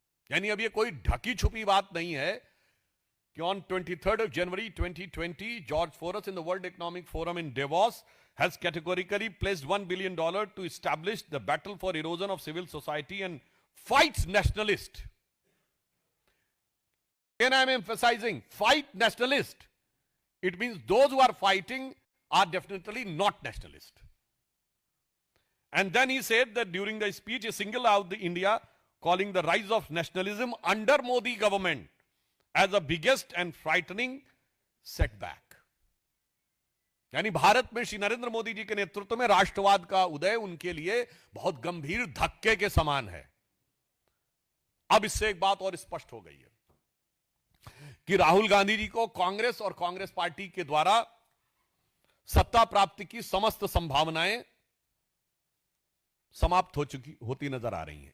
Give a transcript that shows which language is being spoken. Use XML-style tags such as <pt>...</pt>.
<hi>यानी अब ये कोई ढकी छुपी बात नहीं है कि</hi> <en>On 23rd January 2020 George Soros in the world economic forum in Davos has categorically placed $1 billion to establish the battle for erosion of civil society and fights nationalist. Again, I am emphasizing, fight nationalist. It means those who are fighting are definitely not nationalist. And then he said that during the speech, he singled out the India, calling the rise of nationalism under Modi government as the biggest and frightening setback.</en> <hi>यानी भारत में श्री नरेंद्र मोदी जी के नेतृत्व में राष्ट्रवाद का उदय उनके लिए बहुत गंभीर धक्के के समान है। अब इससे एक बात और स्पष्ट हो गई है कि राहुल गांधी जी को कांग्रेस और कांग्रेस पार्टी के द्वारा सत्ता प्राप्ति की समस्त संभावनाएं समाप्त होती नजर आ रही हैं।</hi>